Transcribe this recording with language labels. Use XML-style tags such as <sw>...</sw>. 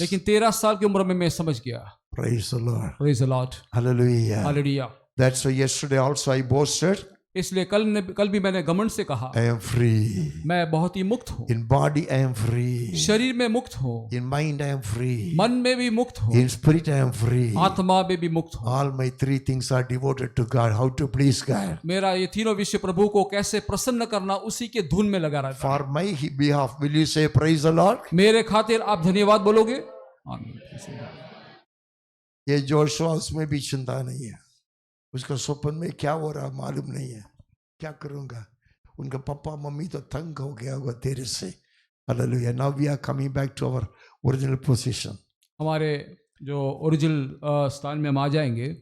<hi>लेकिन 13 साल की उम्र में मैं समझ गया.</hi> <en>Praise the Lord. Praise the Lord. Hallelujah.</en> <hi>Hallelujah.</hi> <en>That's why yesterday also I boasted.</en> <hi>इसलिए कल भी मैंने घमंड से कहा,</hi> <en>I am free.</en> <hi>मैं बहुत ही मुक्त हूँ.</hi> <en>In body I am free.</en> <hi>शरीर में मुक्त हूँ.</hi> <en>In mind I am free.</en> <hi>मन में भी मुक्त हूँ.</hi> <en>In spirit I am free.</en> <hi>आत्मा में भी मुक्त हूँ.</hi> <en>All my three things are devoted to God. How to please God.</en> <hi>मेरा ये तीनों विषय प्रभु को कैसे प्रसन्न करना, उसी के धुन में लगा रहता है.</hi> <en>For my behalf, will you say praise the Lord?</en> <hi>मेरे खातिर आप धन्यवाद बोलोगे? आमीन. ये जोशुआ, उसमें भी चिंता नहीं है. उसका स्वप्न में क्या हो रहा मालूम नहीं है. क्या करूंगा? उनका पापा मम्मी तो तंग हो गया होगा तेरे से.</hi> <en>Hallelujah. Now we are coming back to our original position.</en> <hi>हमारे जो ओरिजिनल स्थान में हम आ जाएंगे.</hi>